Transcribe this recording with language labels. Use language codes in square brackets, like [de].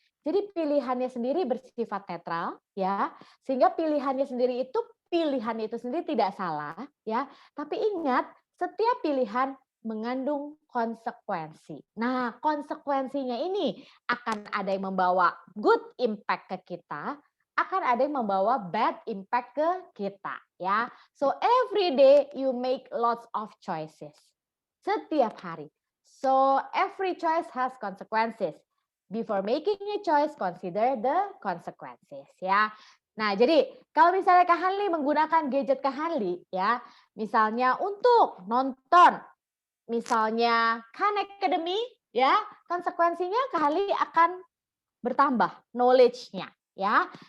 [id] Jadi pilihannya sendiri bersifat netral, ya, sehingga pilihannya sendiri itu sendiri tidak salah, ya. Tapi ingat, setiap pilihan mengandung konsekuensi. Nah, konsekuensinya ini akan ada yang membawa [en] good impact [id] ke kita, akan ada yang membawa [en] bad impact [id] ke kita, ya. [en] So every day you make lots of choices. [id] Setiap hari. [en] So every choice has consequences. Before making a choice, consider the consequences, ya. [id] Nah, jadi kalau misalnya Kak Hanli menggunakan gadget Kak Hanli, ya, misalnya untuk nonton misalnya Khan Academy, ya, konsekuensinya Kak Hanli akan bertambah knowledge-nya, ya.